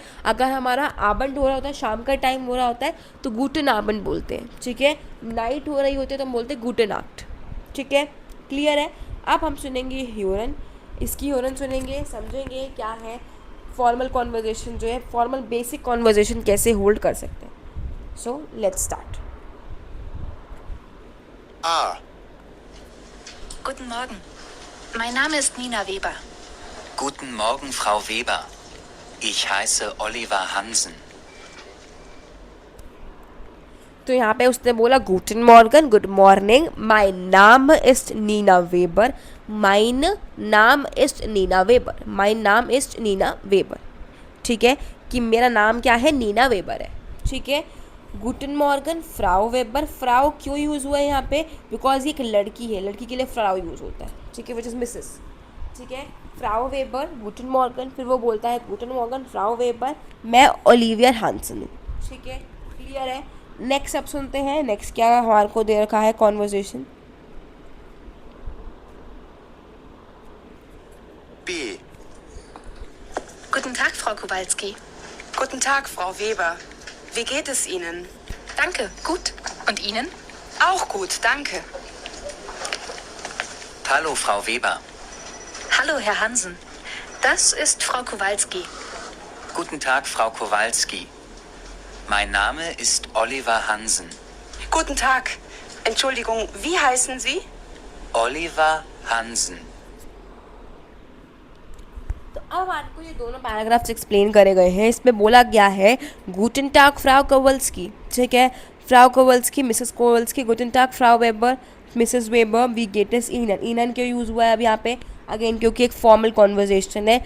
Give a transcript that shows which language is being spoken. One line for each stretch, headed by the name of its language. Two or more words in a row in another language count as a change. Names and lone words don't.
Hindi: अगर हमारा आबंड हो रहा होता है, शाम का टाइम हो रहा होता है, तो
German: Guten Abend
Hindi: बोलते हैं, ठीक है। नाइट हो रही होती है तो हम बोलते हैं
German: Guten Nacht,
Hindi: ठीक है। क्लियर है। अब हम सुनेंगे ह्यूरन, इसकी ह्यूरन सुनेंगे, समझेंगे क्या है
English: formal conversation,
Hindi: जो है
English: formal basic conversation
Hindi: कैसे होल्ड कर सकते हैं।
English: so let's start.
German: A. Guten Morgen. Mein Name ist Nina Weber. Guten Morgen, Frau Weber. Ich heiße Oliver Hansen.
Hindi: तो यहाँ पे उसने बोला
German: Guten Morgen,
English: good morning, my name is Nina Weber,
German: Mein Name ist Nina Weber,
English: my name is Nina Weber,
Hindi: ठीक है, कि मेरा नाम क्या है, नीना वेबर है, ठीक है।
German: Guten Morgen, Frau Weber,
Hindi: फ्राउ क्यों यूज़ हुआ है यहाँ पे, बिकॉज ये एक लड़की है, लड़की के लिए फ्राउ यूज़ होता है, ठीक है,
English: which is Mrs,
Hindi: ठीक है।
German: Frau Weber, Guten Morgen,
Hindi: फिर वो बोलता है
German: Guten Morgen, Frau Weber,
Hindi: मैं ओलिवियर हांसन हूँ, ठीक है। क्लियर है। नेक्स्ट अब सुनते हैं, नेक्स्ट क्या हमारे को दे रखा है कॉन्वर्जेशन।
German: B. Guten Tag, Frau Kowalski. Guten Tag, Frau Weber. Wie geht es Ihnen? Danke, gut. Und Ihnen? Auch gut, danke. Hallo, Frau Weber. Hallo, Herr Hansen. Das ist Frau Kowalski. Guten Tag, Frau Kowalski. Mein Name ist Oliver Hansen. Guten Tag. Entschuldigung, wie heißen Sie? Oliver Hansen.
Hindi: तो अब आपको ये दोनों पैराग्राफ्स एक्सप्लेन करे गए हैं. इसमें बोला गया है
German: Guten Tag Frau Kowalski.
Hindi: ठीक है, फ्राउ कोवल्स्की, मिसेस कोवल्स्की,
German: Guten Tag Frau Weber,
Hindi: मिसेस वेबर,
German: wie geht es Ihnen.
Hindi: ईनन क्यों यूज़ हुआ है अब यहाँ पे? अगेन क्योंकि एक
English: formal conversation
Hindi: है.